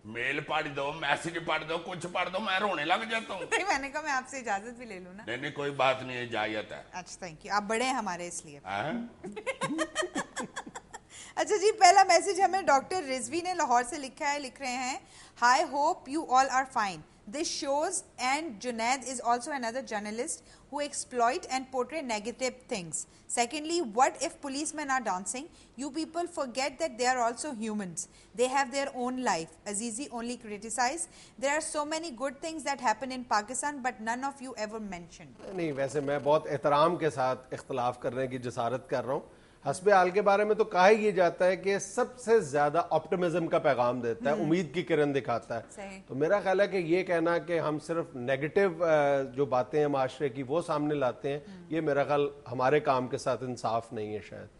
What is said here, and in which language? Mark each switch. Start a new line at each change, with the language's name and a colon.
Urdu: میل پڑھ دو, میسج پڑھ دو, کچھ پڑھ دو, میں رونے لگ جاتا ہوں. نہیں میں نے کہا میں آپ سے اجازت بھی لے لوں نا. نہیں کوئی بات نہیں, اجازت ہے. اچھا تھینک یو, آپ بڑے ہیں ہمارے اس لیے. اچھا جی پہلا میسج ہمیں ڈاکٹر رضوی نے لاہور سے لکھا ہے, لکھ رہے ہیں high hope you all are fine.
English: This shows and Junaid is also another journalist who exploit and portray negative things. Secondly, what if policemen are dancing? You people forget that they are also humans. They have their own life. Azizi only criticize. There are so many good things that happen in Pakistan but none of you ever mentioned.
Urdu: نہیں ویسے میں بہت احترام کے ساتھ اختلاف کرنے کی جسارت کر رہا ہوں. حسب حال کے بارے میں تو کہا ہی یہ جاتا ہے کہ سب سے زیادہ آپٹمزم کا پیغام دیتا ہے, امید کی کرن دکھاتا ہے. تو میرا خیال ہے کہ یہ کہنا کہ ہم صرف نیگیٹو جو باتیں ہیں معاشرے کی وہ سامنے لاتے ہیں, یہ میرا خیال ہمارے کام کے ساتھ انصاف نہیں ہے شاید.